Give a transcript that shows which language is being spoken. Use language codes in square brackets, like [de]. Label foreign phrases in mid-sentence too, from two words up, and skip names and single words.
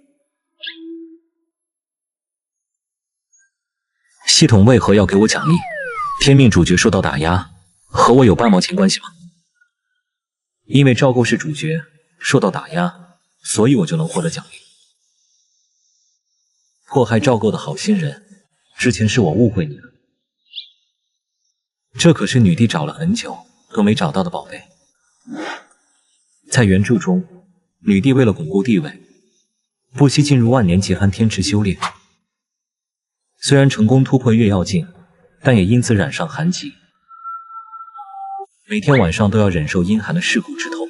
[zh] 系統為何要給我獎勵？天命主角受到打壓，和我有半毛錢關係嗎？因為趙構是主角，受到打壓，所以我就能獲得獎勵。迫害趙構的好心人，之前是我誤會你了。這可是女帝找了很久都沒找到的寶貝。在原著中，女帝為了鞏固地位，不惜進入萬年極寒天池修煉。雖然成功突破月曜境，但也因此染上寒疾，每天晚上都要忍受陰寒的噬骨之痛。